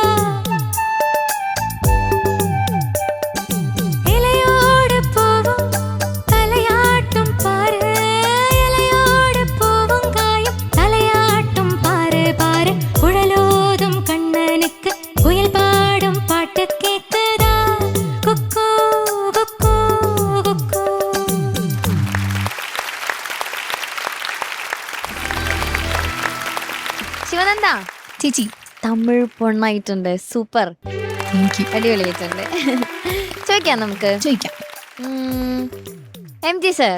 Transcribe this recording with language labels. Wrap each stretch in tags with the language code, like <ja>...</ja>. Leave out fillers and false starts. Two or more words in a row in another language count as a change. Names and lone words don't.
<ta>இலையோடு பூவும் தலையாட்டும் பாரு, இலையோடு பூவும் காயும் தலையாட்டும் பாரு பாரு. குழலோதும் கண்ணனுக்கு குயில் பாடும் பாட்டு கேக்குதா? குக்கு குக்கு குக்கு.</ta> <ml>ശിവനന്ദ ചേച്ചി തമിഴ് പൊണ്ണായിട്ടുണ്ട്. സൂപ്പർ, എനിക്ക് അടിപൊളിയായിട്ടുണ്ട്. ചോദിക്കാം നമുക്ക്. ചോദിക്കാം MG സർ.</ml>